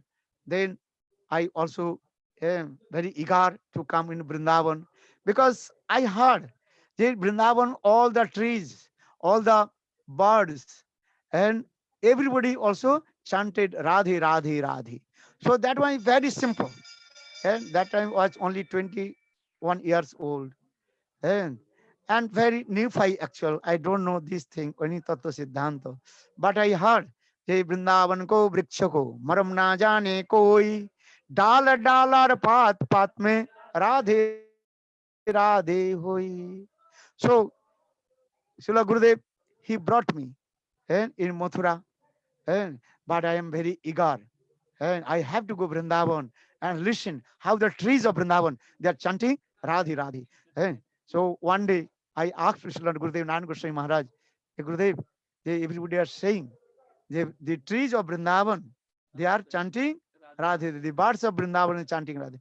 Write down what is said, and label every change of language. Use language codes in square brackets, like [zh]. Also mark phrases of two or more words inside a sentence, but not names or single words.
[en] Then I also am very eager to come in Vrindavan because I heard that Vrindavan, all the trees, all the birds, and everybody also chanted Radhe, Radhe, Radhe. So that one is very simple. And that time was only 21 years old. And, and very neophyte actual. I don't know this thing, any tattva siddhanta. But I heard, [hi] Hey वृंदावन को वृक्ष को, मरम न जाने कोई, डाल डालार पात पात में राधे राधे होई. [en] So Srila Gurudev, he brought me in Mathura, and but I am very eager and I have to go Vrindavan and listen how the trees of Vrindavan they are chanting Radhi Radhi. So one day I asked Srila Gurudev Nan Goswami Maharaj, "Hey, Gurudev, everybody are saying the trees of Vrindavan they are chanting Radhe, the birds of Vrindavan are chanting Radhe."